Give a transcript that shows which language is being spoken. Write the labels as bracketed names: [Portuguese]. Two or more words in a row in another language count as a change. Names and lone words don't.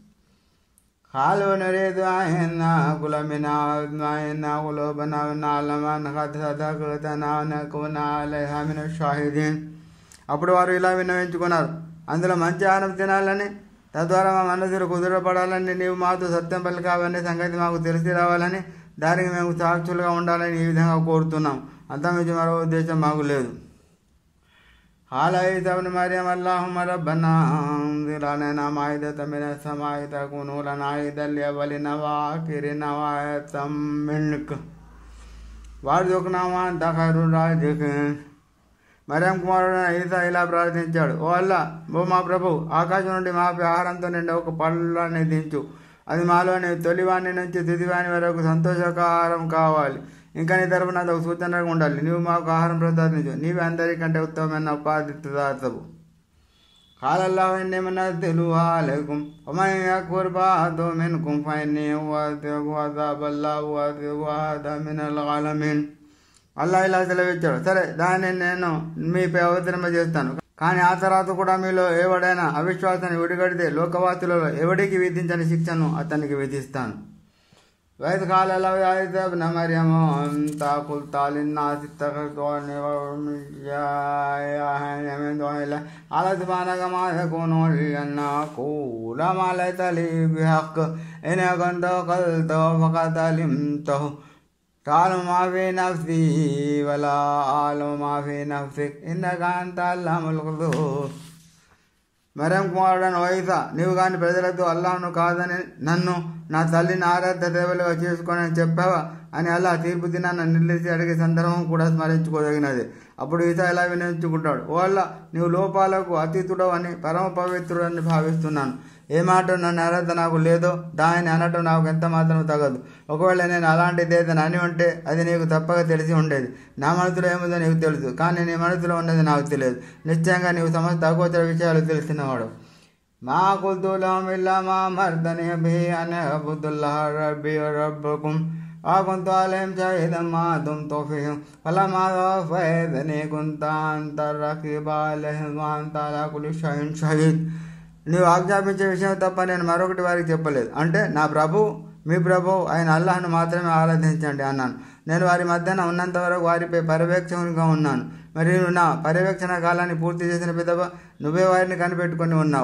[Arabic] قالوا نريد أن نأكل منها وتطمئن قلوبنا ونعلم أن قد صدقتنا ونكون عليها من الشاهدين. [Telugu] అప్పుడు వారు ఇలా విన్నవించుకున్నారు, అందులో మంచి ఆహారం తినాలని, తద్వారా మా మనసులు కుదురపడాలని, నీవు మాతో సత్యం పలికావనే సంగతి మాకు తెలిసి రావాలని, దానికి మేము సాక్షులుగా ఉండాలని ఈ విధంగా కోరుతున్నాం. అంతమించి మరో ఉద్దేశం మాకు లేదు. [Arabic] قال عيسى ابن مريم اللهم ربنا انزل علينا مائدة من السماء تكون لنا عيدا لأولنا وآخرنا وآية منك وارزقنا وأنت خير الرازقين. [Telugu] మర్యం కుమారుడైన ఈసా ఇలా ప్రార్థించాడు, ఓ అల్లాహ్, ఓ మా ప్రభు, ఆకాశం నుండి మాపై ఆహారంతో నిండి ఒక పళ్ళని దించు. అది మాలోని తొలివాణి నుంచి తుదివాణి వరకు సంతోషకారం కావాలి. ఇంకా నీ తరపున అది ఒక సూచనగా ఉండాలి. నీవు మాకు ఆహారం ప్రసాదించు, నీవే అందరికంటే ఉత్తమమైన ఉపాధిదాతవు. [Arabic] قال الله إني منزلها عليكم ومن يكفر بعد منكم فإني أعذبه عذابا من العالمين. [Telugu] అల్లాహ్ ఇలా సెలవిచ్చాడు, సరే దాన్ని నేను మీపై అవతరింపజేస్తాను. కానీ ఆ తర్వాత కూడా మీలో ఎవడైనా అవిశ్వాసాన్ని విడిగడితే లోకవాసులలో ఎవడికి విధించని శిక్షను అతనికి విధిస్తాను. [Arabic] وإذ قال له يا عيسى ابن مريم أنت قلت للناس اتخذوني وأمي من دون الله قال سبحانك ما يكون لي أن أقول ما ليس لي بحق إن كنت قلته فقد علمته تعلم ما في نفسي ولا أعلم ما في نفسك إنك أنت علام الغيوب. [Telugu] మర్యం కుమారుడైన ఈసా, నీవు కాని ప్రజలతో అల్లాహ్ను కాదని నన్ను నా తల్లిని ఆరాధ్య దేవతలుగా చేసుకోనని చెప్పావా అని అల్లాహ్ తీర్పు దినాన్ని నిలిచి అడిగే సందర్భం కూడా స్మరించుకోదగినది. అప్పుడు ఈసా ఇలా వినియోగించుకుంటాడు, ఓ అల్లాహ్, నీవు లోపాలకు అతీతుడవు అని పరమ పవిత్రుడని భావిస్తున్నాను. ఏ మాట నన్ను ఆరాధన నాకు లేదో దానిని అనటం నాకు ఎంత మాత్రం తగదు. ఒకవేళ నేను అలాంటిది ఏదైనా అని ఉంటే అది నీకు తప్పక తెలిసి ఉండేది. నా మనసులో ఏముందో నీకు తెలుసు, కానీ నీ మనసులో ఉన్నది నాకు తెలియదు. నిశ్చయంగా నీవు సమస్త అగోచర విషయాలు తెలిసినవాడు. [Arabic] ما قلت لهم إلا ما أمرتني به أن اعبدوا الله ربي وربكم وكنت عليهم شهيدا ما دمت فيهم فلما توفيتني كنت أنت الرقيب عليهم وأنت على كل شيء شهيد. [Telugu] నీవు ఆజ్ఞాపించే విషయం తప్ప నేను మరొకటి వారికి చెప్పలేదు. అంటే నా ప్రభు మీ ప్రభు ఆయన అల్లాహ్ను మాత్రమే ఆరాధించండి అన్నాను. నేను వారి మధ్యన ఉన్నంత వరకు వారిపై పర్యవేక్షకునిగా ఉన్నాను. మరియు నా పర్యవేక్షణ కాలాన్ని పూర్తి చేసిన పిదప నువ్వే వారిని కనిపెట్టుకుని ఉన్నావు.